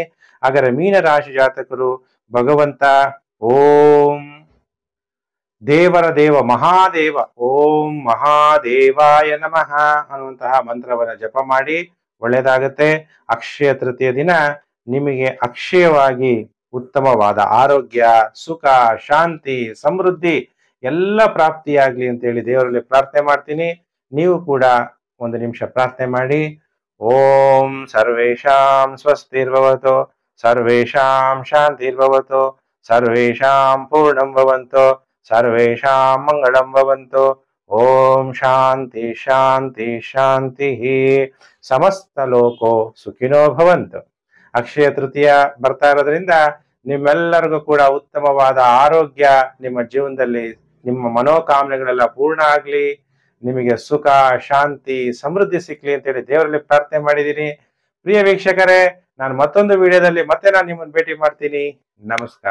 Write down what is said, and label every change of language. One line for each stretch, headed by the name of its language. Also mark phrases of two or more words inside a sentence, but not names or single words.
Kannada: ಹಾಗಾದ್ರೆ ಮೀನರಾಶಿ ಜಾತಕರು ಭಗವಂತ
Sanskrit: ಓಂ ದೇವರ ದೇವ ಮಹಾದೇವ ಓಂ ಮಹಾದೇವಾಯ ನಮಃ
Kannada: ಅನ್ನುವಂತಹ ಮಂತ್ರವನ್ನ ಜಪ ಮಾಡಿ ಒಳ್ಳೆಯದಾಗತ್ತೆ. ಅಕ್ಷಯ ತೃತೀಯ ದಿನ ನಿಮಗೆ ಅಕ್ಷಯವಾಗಿ ಉತ್ತಮವಾದ ಆರೋಗ್ಯ, ಸುಖ, ಶಾಂತಿ, ಸಮೃದ್ಧಿ ಎಲ್ಲ ಪ್ರಾಪ್ತಿಯಾಗ್ಲಿ ಅಂತ ಹೇಳಿ ದೇವರಲ್ಲಿ ಪ್ರಾರ್ಥನೆ ಮಾಡ್ತೀನಿ. ನೀವು ಕೂಡ ಒಂದು ನಿಮಿಷ ಪ್ರಾರ್ಥನೆ ಮಾಡಿ.
Sanskrit: ಓಂ ಸರ್ವೇಷಾಂ ಸ್ವಸ್ತಿರ್ಭವತು, ಸರ್ವೇಷಾಂ ಶಾಂತಿರ್ಭವತು, ಸರ್ವೇಷಾಂ ಪೂರ್ಣಂ ಭವಂತು, ಸರ್ವೇಷಾಂ ಮಂಗಳಂ ಭವಂತು. ಓಂ ಶಾಂತಿ ಶಾಂತಿ ಶಾಂತಿ. ಸಮಸ್ತ ಲೋಕೋ ಸುಖಿನೋ ಭವಂತು.
Kannada: ಅಕ್ಷಯ ತೃತೀಯ ಬರ್ತಾ ಇರೋದ್ರಿಂದ ನಿಮ್ಮೆಲ್ಲರಿಗೂ ಕೂಡ ಉತ್ತಮವಾದ ಆರೋಗ್ಯ, ನಿಮ್ಮ ಜೀವನದಲ್ಲಿ ನಿಮ್ಮ ಮನೋಕಾಮನೆಗಳೆಲ್ಲ ಪೂರ್ಣ ಆಗ್ಲಿ, ನಿಮಗೆ ಸುಖ ಶಾಂತಿ ಸಮೃದ್ಧಿ ಸಿಕ್ಲಿ ಅಂತೇಳಿ ದೇವರಲ್ಲಿ ಪ್ರಾರ್ಥನೆ ಮಾಡಿದ್ದೀನಿ. ಪ್ರಿಯ ವೀಕ್ಷಕರೇ, ನಾನು ಮತ್ತೊಂದು ವಿಡಿಯೋದಲ್ಲಿ ಮತ್ತೆ ನಾನು ನಿಮ್ಮನ್ನು ಭೇಟಿ ಮಾಡ್ತೀನಿ.